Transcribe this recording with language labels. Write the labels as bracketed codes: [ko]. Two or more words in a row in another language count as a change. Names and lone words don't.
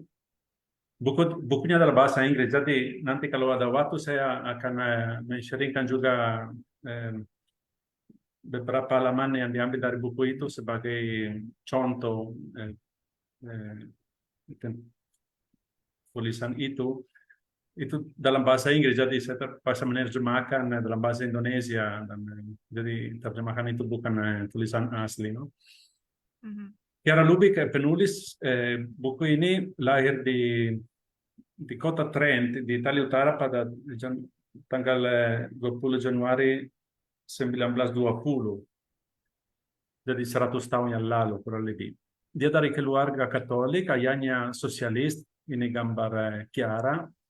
[id] Bukunya adalah bahasa Inggris, jadi nanti kalau ada waktu saya akan men-sharingkan juga beberapa halaman yang diambil dari buku itu sebagai contoh tulisan itu dalam bahasa Inggris, jadi saya terpaksa menerjemahkan dalam bahasa Indonesia, dan jadi terjemahan itu bukan tulisan asli, no? Chiara Lubich, penulis buku ini, lahir di kota Trent, di Italia Utara pada tanggal 20 Januari 1920. Jadi 100 tahun yang lalu kurang lebih. Dia dari keluarga Katolik, ayahnya sosialis, ini gambar Chiara.